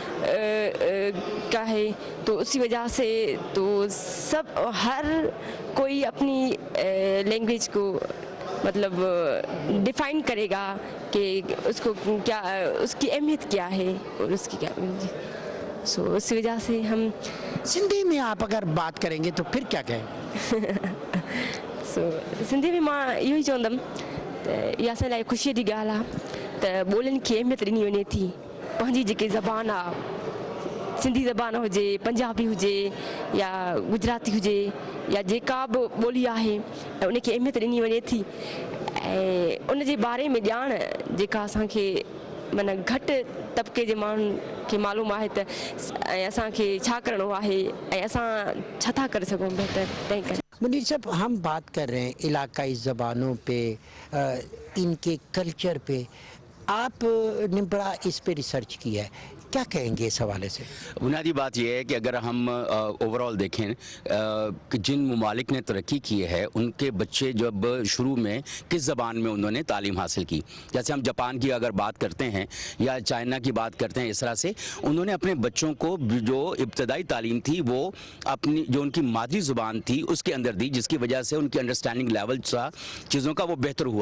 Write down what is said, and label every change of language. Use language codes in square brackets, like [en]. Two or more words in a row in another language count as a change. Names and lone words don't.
[ur] کا ہے, تو اسی وجہ سے تو سب ہر کوئی اپنی لینگویج کو مطلب ڈیفائن کرے گا کہ اس کو کیا, اس کی اہمیت کیا ہے اور اس کی کیا. سو اسی وجہ سے ہم سندھی میں آپ اگر بات کریں گے تو پھر کیا کہیں؟ سو سندھی میں [sd] मां इहो ई चवंदमि त इहा असां लाइ ख़ुशीअ जी ॻाल्हि आहे त ॿोलियुनि खे अहमियत ॾिनी वञे थी. पंहिंजी जेकी ज़बान आहे, सिंधी ज़बान हुजे, पंजाबी हुजे या गुजराती हुजे या जेका बि ॿोली आहे उनखे अहमियत ॾिनी वञे थी. ऐं उनजे बारे में ॼाण जेका असांखे माना घटि तबिके जे माण्हुनि खे मालूम आहे त असांखे छा करिणो आहे ऐं असां छा था करे सघूं बहितर. तंहिं करे [ur] منیر صاحب, ہم بات کر رہے ہیں علاقائی زبانوں پہ, ان کے کلچر پہ, آپ نے بڑا اس پہ ریسرچ کیا ہے, کیا کہیں گے اس حوالے سے؟ بنیادی بات یہ ہے کہ اگر ہم اوورال دیکھیں کہ جن ممالک نے ترقی کی ہے ان کے بچے جب شروع میں کس زبان میں انہوں نے تعلیم حاصل کی, جیسے ہم جاپان کی اگر بات کرتے ہیں یا چائنا کی بات کرتے ہیں, اس طرح سے انہوں نے اپنے بچوں کو جو ابتدائی تعلیم تھی وہ اپنی جو ان کی مادری زبان تھی اس کے اندر دی, جس کی وجہ سے ان کی [en] understanding level [ur] تھا چیزوں کا وہ بہتر ہوا.